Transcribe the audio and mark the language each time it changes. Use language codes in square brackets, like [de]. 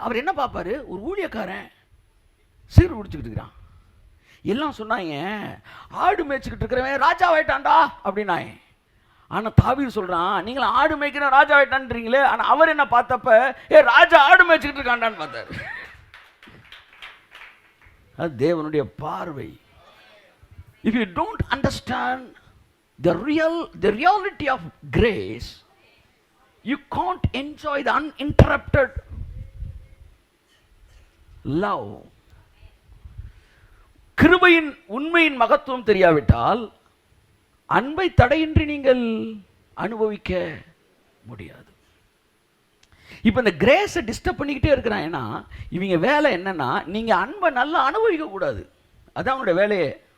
[ta] அவர் என்ன பார்ப்பாரு, ஒரு ஊழியக்காரன் சிகரெட் குடிச்சிக்கிட்டு இருக்கிறான். எல்லாம் சொன்னாங்க ஆடு மேய்ச்சிக்கிட்டு இருக்கிறவன் ராஜாவாயிட்டான்டா அப்படின்னாங்க. ஆனால் தாவீது சொல்கிறான், நீங்கள் ஆடு மேய்க்கிற ராஜாவாயிட்டான்றீங்களே, ஆனால் அவர் என்ன பார்த்தப்ப ராஜா ஆடு மேய்ச்சிக்கிட்டு இருக்காண்டான்னு பார்த்தார். அது தேவனுடைய பார்வை. [en] If you don't understand the reality of grace, you can't enjoy the uninterrupted love. [ta] கிருபையின் உண்மையின் மகத்துவம் தெரியாவிட்டால் அன்பை தடையின்றி நீங்கள் அனுபவிக்க முடியாது. இப்போ இந்த கிரேஸை டிஸ்டர்ப் பண்ணிக்கிட்டே இருக்கிறாங்கன்னா இவங்க வேலை என்னன்னா, நீங்கள் அன்பை நல்லா அனுபவிக்க கூடாது. அதான் அவங்களோட வேலையே.